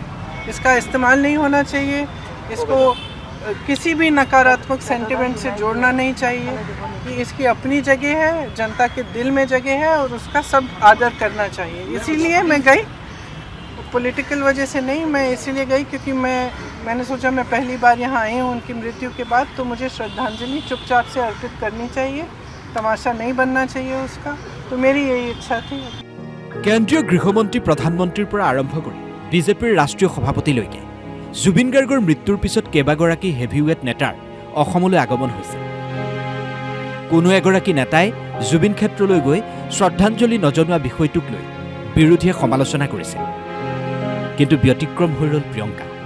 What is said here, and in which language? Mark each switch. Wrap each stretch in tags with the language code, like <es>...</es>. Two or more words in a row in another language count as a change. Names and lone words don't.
<hi>इसका इस्तेमाल नहीं होना चाहिए, इसको किसी भी नकारात्मक सेंटिमेंट से जोड़ना नहीं चाहिए, कि इसकी अपनी जगह है, जनता के दिल में जगह है, और उसका सब आदर करना चाहिए। इसीलिए मैं गई, पॉलिटिकल वजह से नहीं, मैं इसीलिए गई क्योंकि मैंने सोचा मैं पहली बार यहाँ आई हूँ उनकी मृत्यु के बाद, तो मुझे श्रद्धांजलि चुपचाप से अर्पित करनी चाहिए, तमाशा नहीं बनना चाहिए उसका। तो मेरी यही इच्छा थी।</hi> <as>কেন্দ্ৰীয় গৃহমন্ত্ৰী প্ৰধানমন্ত্ৰীৰ পৰা আৰম্ভ কৰি বিজেপিৰ ৰাষ্ট্ৰীয় সভাপতিলৈকে জুবিন গাৰ্গৰ মৃত্যুৰ পিছত কেইবাগৰাকী হেভিৱেট নেতাৰ অসমলৈ আগমন হৈছে। কোনো এগৰাকী নেতাই জুবিন ক্ষেত্ৰলৈ গৈ শ্ৰদ্ধাঞ্জলি নজনোৱা বিষয়টোক লৈ বিৰোধীয়ে সমালোচনা কৰিছিল, কিন্তু ব্যতিক্ৰম হৈ ৰ'ল প্ৰিয়ংকা।</as>